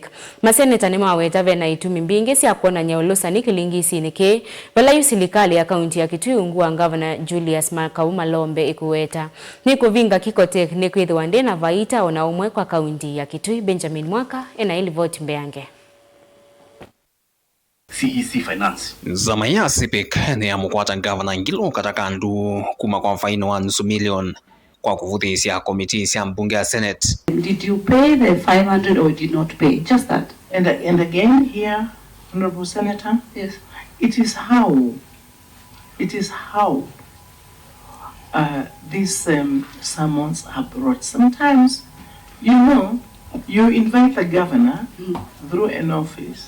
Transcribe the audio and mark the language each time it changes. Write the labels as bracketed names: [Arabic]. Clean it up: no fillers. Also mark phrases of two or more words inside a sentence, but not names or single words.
[Kamba] Maseneta ni maweta vena itumi mbingi cia kuona nyaulusa ni kilingisi niki vala yusilikali ya kaunti ya Kitui ungua ngavana Julius Makauma Lombe ikuweta ni kuvinga Kicotec ni kwithwa ndina vaita ona umwe kwa kaunti ya Kitui. Benjamin Mwaka ili vote mbeange. [English] CEC Finance. [Kamba] Nzama ya CPIC ni ya mukwata ngavana Ngilu kataka ndu kuma kwa faino wa nusu milioni kwa kuvuthesya komiti cia mbunge ya Senate. [English] Did you pay the 500 or did not pay? Just that. And again here, Honorable Senator, Yes. it is how these summons are brought. Sometimes, you invite the governor through an office.